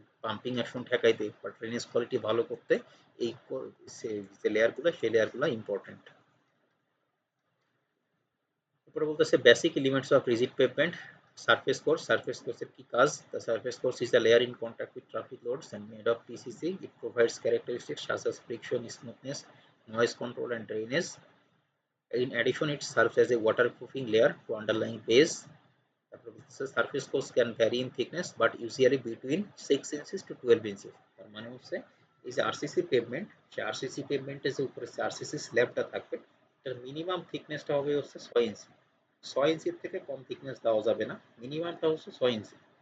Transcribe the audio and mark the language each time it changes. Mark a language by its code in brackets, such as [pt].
[bn] Pumping action ঠেকাইতে বা drainage quality ভালো করতে এই যে লেয়ারগুলো সেই লেয়ারগুলো ইম্পর্টেন্ট। উপরে বলতেছে [en] Basic elements of rigid pavement. [bn] Surface কোর্সের কি কাজ? [en] The surface course is a layer in contact with traffic loads and made of PCC. It provides characteristics such as friction, smoothness, noise control and drainage. In addition, it serves as a waterproofing layer to underlying base. Surface course can vary in thickness but usually between 6 inches to 12 inches. [bn] তার মানে হচ্ছে এই যে RCC pavement, সেই RCC পেভমেন্টের যে উপরে RCC স্ল্যাবটা থাকবে এটার মিনিমাম থিকনেসটা হবে হচ্ছে 6 ইঞ্চি। 6 ইঞ্চির থেকে কম থিকনেস দেওয়া যাবে না, মিনিমামটা হচ্ছে 6 ইঞ্চি।